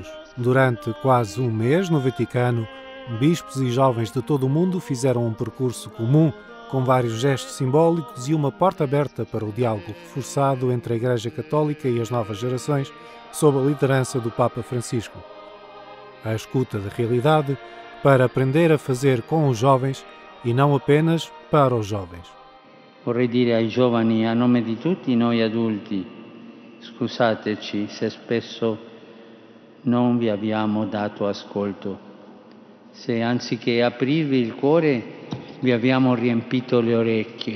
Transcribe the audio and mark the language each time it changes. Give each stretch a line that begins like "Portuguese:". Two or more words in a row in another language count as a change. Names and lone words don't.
Portuguese: Durante quase um mês, no Vaticano, bispos e jovens de todo o mundo fizeram um percurso comum, com vários gestos simbólicos e uma porta aberta para o diálogo reforçado entre a Igreja Católica e as novas gerações, sob a liderança do Papa Francisco. A escuta da realidade para aprender a fazer com os jovens e não apenas para os jovens.
Italian: Vorrei dire ai giovani, a nome di tutti noi adulti, scusateci se spesso non vi abbiamo dato ascolto, se anziché aprirvi il cuore vi abbiamo riempito le orecchie.